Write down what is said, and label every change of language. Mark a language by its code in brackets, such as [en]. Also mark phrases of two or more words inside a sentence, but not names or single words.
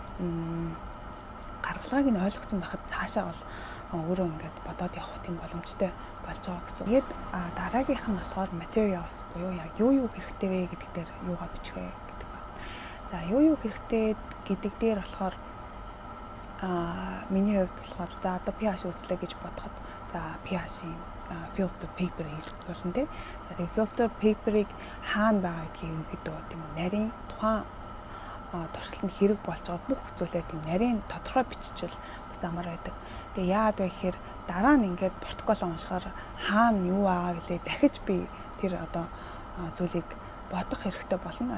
[mn] Гаргалгааг нь ойлгоцсон байхад цаашаа бол өөрөө ингээд бодоод явах тийм боломжтой болж байгаа гэсэн. Тэгээд дараагийнх нь болохоор materials буюу яг юу хэрэгтэй вэ гэдэг дээр юугаа бичих вэ гэдэг байна. За юу хэрэгтэй гэдэг дээр болохоор миний хувьд болохоор за одоо pH үзлээ гэж бодоход за pH-ийн [en] filter paper [mn] хийж болно тий. Тэгээд [en] filter paper-ыг [mn] хаана байгаа гэдгийг ерөнхийдөө тийм нарийн тухайн туршилтанд хэрэг болж байгаа бүх зүйлээ тийм нарийн тодорхой биччихвэл бас амар байдаг. Тэгээ яагаад вэ гэхээр дараа нь ингээд протокол уншихаар хаана юу байгаа вүлээ дахиж би тэр одоо зүйлийг бодох хэрэгтэй болно.